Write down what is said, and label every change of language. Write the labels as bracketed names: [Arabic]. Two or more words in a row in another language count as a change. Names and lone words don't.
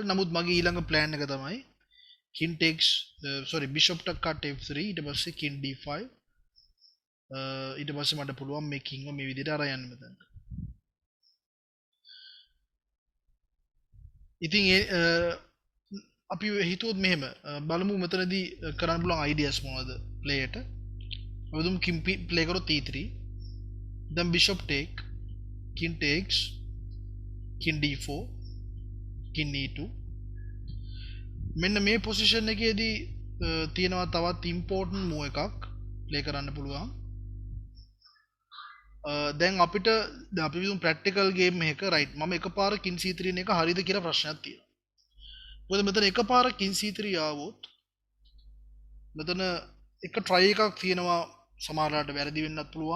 [Sinhala] නමුත් මගේ ඊළඟ plan එක තමයි [English] king takes bishop [Sinhala] ට [English] cut f3 [Sinhala] ඊට පස්සේ [English] king d5 [Sinhala] ඊට පස්සේ මට පුළුවන් මේ king එක මේ විදිහට අරන් යන්න මෙතන. ඉතින් අපි හිතුවොත් මෙහෙම බලමු මෙතනදී කරන්න පුළුවන් ideas මොනවද player ට. අපි දුමු [English] king play [Sinhala] කරොත් [English] e3 then bishop take king takes king d4 king e2. [Sinhala] මෙන්න මේ පොසිෂන් එකේදී තියෙනවා තවත් [English] important move [Sinhala] එකක් ප්ලේ කරන්න පුළුවන්. දැන් අපිට අපි විදුම් [English] practical game [Sinhala] එකක රයිට් මම එකපාර [English] king c3 [Sinhala] එක හරියද කියලා ප්‍රශ්නයක් තියෙනවා. මොකද මෙතන එකපාර [English] king c3 [Sinhala] ආවොත් මෙතන එක try එකක් තියෙනවා සමහරවිට වැරදි වෙන්නත් පුළුවන්.